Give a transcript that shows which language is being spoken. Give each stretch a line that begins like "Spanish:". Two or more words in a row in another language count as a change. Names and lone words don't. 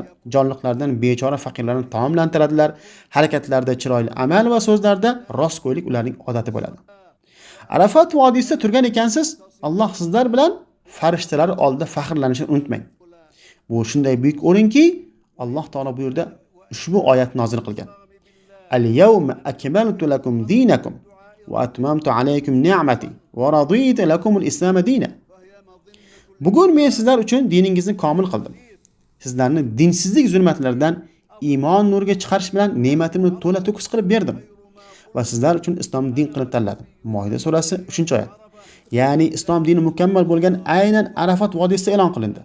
Uzbek: Jonliqlardan bechora faqirlarni taomlantiradilar. Harakatlarda chiroyli amal va so'zlarda rostgo'ylik ularning odati bo'ladi. Arafat vodiysida turgan ekansiz, Alloh sizlar bilan farishtalar oldida faxrlanishni unutmang. Bu shunday buyuk o'rinki, Alloh taolo bu yerda ushbu oyat nozil qilgan.
Arabic: اليوم أكملت لكم دينكم وأتممت عليكم نعمتي ورضيت لكم الإسلام دينا.
Uzbek: Bugun men sizlar uchun diningizni komil qildim. Sizlarni dinsizlik zulmatlaridan iymon nuriga chiqarish bilan ne'matimni to'la to'kis qilib berdim va sizlar uchun islom din qilib tanladim. Moida surasi 3-oyat. Ya'ni islom dini mukammal bo'lgan aynan Arafat vodiysida e'lon qilindi.